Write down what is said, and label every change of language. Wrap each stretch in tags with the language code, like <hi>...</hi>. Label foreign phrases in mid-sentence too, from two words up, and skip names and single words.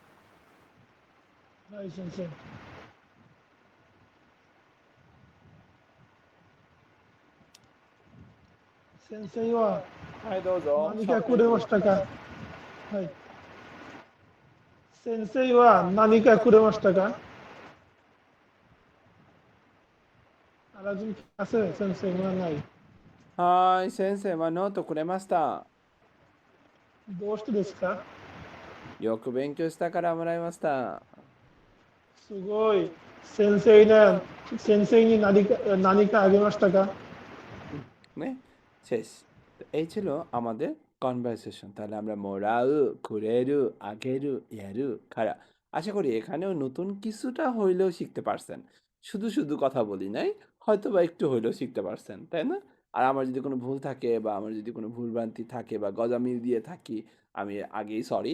<ja>はい、先生。先生ははい、どうぞ, 何かくれましたか？はい、先生は何かくれましたか?</ja> <bn>আরেকজন কি আছে সেন্সে মনে নাই?</bn> <ja>はい、先生はノートくれました。どうしてですか？よく勉強したからもらいました。すごい。先生に何かあげましたか？</ja> <bn>ね শেষ। তো এই ছিল আমাদের কনভারসেশন। তাহলে আমরা</bn> <ja>もらう、くれる、あげる、やる、から.</ja> <bn>আশা করি এখানেও নতুন কিছুটা হইলেও শিখতে পারছেন। শুধু শুধু কথা বলি নাই, হয়তো বা একটু হইলেও শিখতে পারছেন, তাই না? আর আমার যদি কোনো ভুল থাকে বা আমার যদি কোনো ভুলভ্রান্তি থাকে বা গজামিল দিয়ে থাকি, আমি আগেই সরি।</bn>